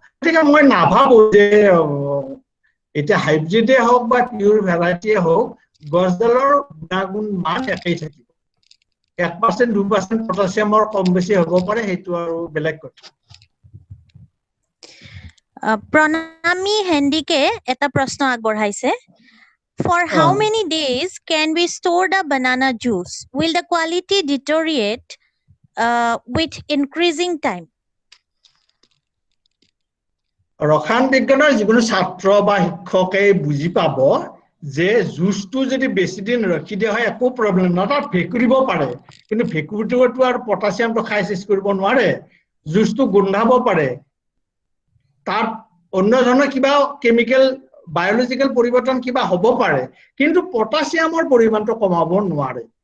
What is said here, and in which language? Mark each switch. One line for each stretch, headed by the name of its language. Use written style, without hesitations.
Assamese: গতিকে মই নাভাবো যে এতিয়া হাইব্ৰিডে হওক বা পিউৰ ভেৰাইটিয়ে হওক গছডালৰ গুণাগুণ মান একেই থাকিব। 1% 2% পটাছিয়ামৰ কম বেছি হ'ব পাৰে, সেইটো আৰু বেলেগ কথা। প্ৰণামী হেণ্ডিকে এটা প্ৰশ্ন আগবঢ়াইছে।
English: For how many days can we store the banana juice? Will the quality deteriorate with increasing time?
Assamese: ৰসায়ন বিজ্ঞানৰ যিকোনো ছাত্ৰ বা শিক্ষকে বুজি পাব যে জুচটো যদি বেছি দিন ৰখি দিয়া হয় একো প্ৰব্লেম নহয়, তাত ভেঁকুৰিব পাৰে, কিন্তু ভেঁকুৰিটোতো আৰু পটাছিয়ামটো খাই চেচ কৰিব নোৱাৰে, জুচটো গোন্ধাব পাৰে, তাত অন্য ধৰণৰ কিবা কেমিকেল বায়'লজিকেল পৰিৱৰ্তন কিবা হ'ব পাৰে, কিন্তু পটাছিয়ামৰ পৰিমাণটো কমাব নোৱাৰে।